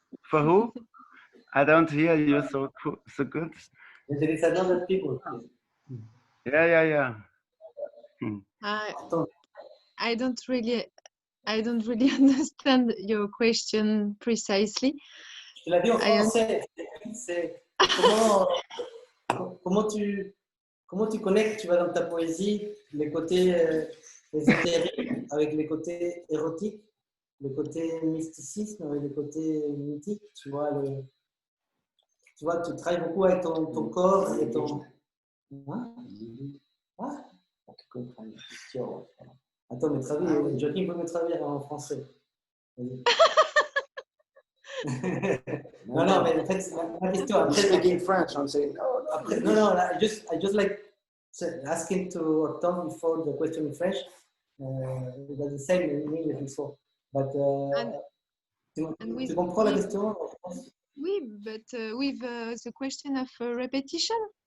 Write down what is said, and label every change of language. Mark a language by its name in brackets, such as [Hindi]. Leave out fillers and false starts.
[English] For who? I don't hear you so good. There is another people. Yeah. I don't really understand your question precisely. [French] Je l'ai dit en français. C'est comment tu connectes, tu vois, dans ta poésie, les côtés ésotériques avec les côtés érotiques, les côtés mysticisme avec les côtés mythiques, tu vois, tu travailles beaucoup avec ton corps et ton... Hein? Ah? Attends, mais traduire, Joaquin peut me traduire en français. non, mais en fait, ma question après. [English] Speaking French, I'm saying, no, I just like asking to Hortense before the question in French. It was the same in English before. But [French] tu comprends la question? Oui, [English] but with the question of repetition?